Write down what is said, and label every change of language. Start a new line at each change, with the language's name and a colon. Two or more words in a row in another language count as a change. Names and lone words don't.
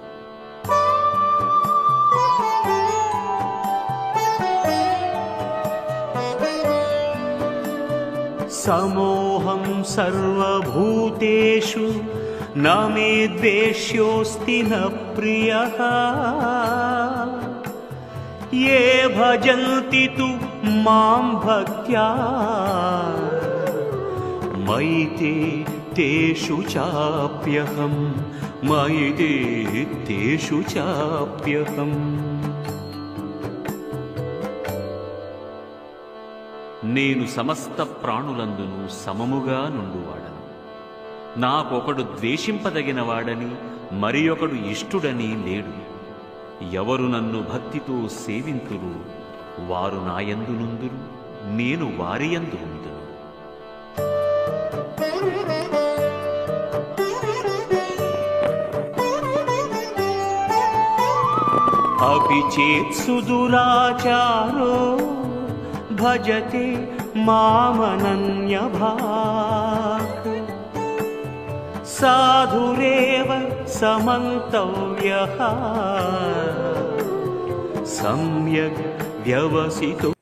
Sanskrit: సమోహం సర్వభూతేషు న మే ద్వేష్యోస్తి న ప్రియః యే భజంతి తు మాం భక్త్యా మయి తేషు చాప్యహం మయి తేషు చాప్యహం।
Telugu: నేను సమస్త ప్రాణులందును సమముగా నుండువాడను. నాకొకడు ద్వేషింపదగినవాడని మరి ఒకడు ఇష్టుడని లేడు. ఎవరు నన్ను భక్తితో సేవింతురు వారు నాయందు నుందురు, నేను వారియందు ఉందును.
Sanskrit: अपि चेत् सुदुराचारो भजते मामनन्यभाक् साधुरेव समन्तव्यः सम्यग् व्यवसितो